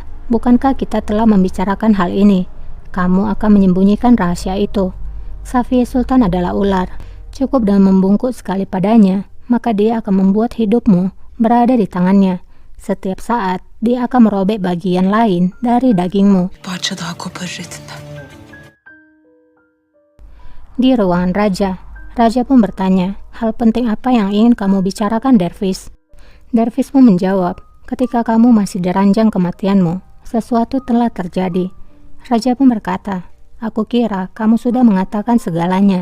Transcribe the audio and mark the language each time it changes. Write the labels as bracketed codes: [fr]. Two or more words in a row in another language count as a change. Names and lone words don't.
[id] Bukankah kita telah membicarakan hal ini? Kamu akan menyembunyikan rahasia itu. Safiye Sultan adalah ular. Cukup dengan membungkuk sekali padanya, maka dia akan membuat hidupmu berada di tangannya. Setiap saat, dia akan merobek bagian lain dari dagingmu. [tr] Bir parça daha koparır etinden. [id] Di ruangan raja, raja pun bertanya, hal penting apa yang ingin kamu bicarakan, Dervis? Dervis pun menjawab, ketika kamu masih di ranjang kematianmu, sesuatu telah terjadi. Raja pun berkata, aku kira kamu sudah mengatakan segalanya.